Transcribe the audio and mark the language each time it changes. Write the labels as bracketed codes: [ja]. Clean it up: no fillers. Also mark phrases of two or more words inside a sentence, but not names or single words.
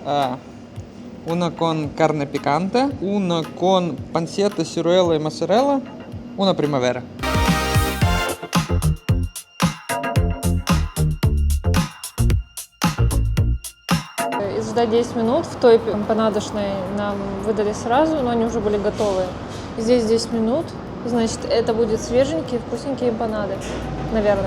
[es] Una con carne picante, una con pancetta, ciruela y mozzarella, una primavera. [ru] Если ждать 10 минут, в той эмпанадошной нам выдали сразу, но они уже были готовые. Здесь 10 минут, значит, это будет свеженькие, вкусненькие эмпанады, наверное.